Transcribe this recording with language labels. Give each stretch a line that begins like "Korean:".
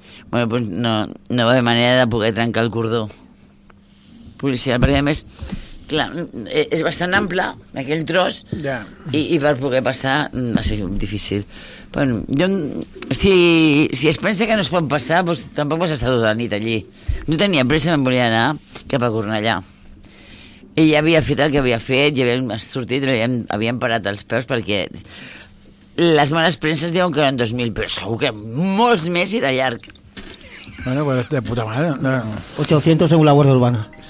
Catalan: Bueno, pues no va haver manera de poder trencar el cordó policial, perquè a més, clar, és bastant ample, aquell tros, yeah. I per poder passar va ser difícil. Bueno, jo, si es pensa que no es pot passar, pues, tampoc vas estar tota la nit allí. No tenia pressa, me'n volia anar cap a Cornellà. I ja havia fet el que havia fet, ja havíem sortit, havíem parat els peus perquè... Les males premses diuen que eren 2.000, però segur que molts més i de llarg.
Spanish: Bueno, pues de puta madre. 800 según la Guardia Urbana.